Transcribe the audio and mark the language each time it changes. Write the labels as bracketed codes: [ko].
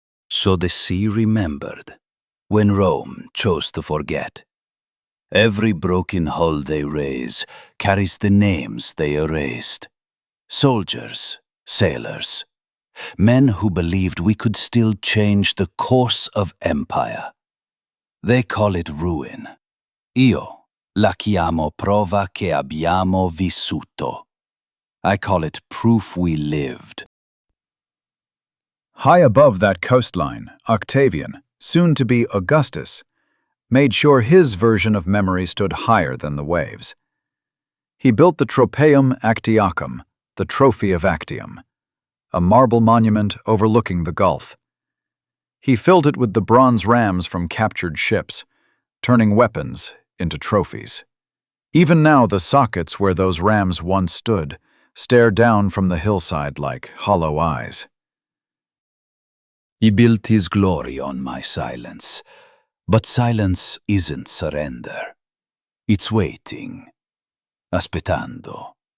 [en] So the sea remembered, when Rome chose to forget. Every broken hull they raise carries the names they erased. Soldiers, sailors, men who believed we could still change the course of empire. They call it ruin. [it] Io la chiamo prova che abbiamo vissuto. [en] I call it proof we lived. High above that coastline, Octavian, soon to be Augustus, made sure his version of memory stood higher than the waves. He built the Tropaeum Actiacum, the Trophy of Actium, a marble monument overlooking the Gulf. He filled it with the bronze rams from captured ships, turning weapons into trophies. Even now, the sockets where those rams once stood stare down from the hillside like hollow eyes. He built his glory on my silence, but silence isn't surrender. It's waiting, [it] aspettando.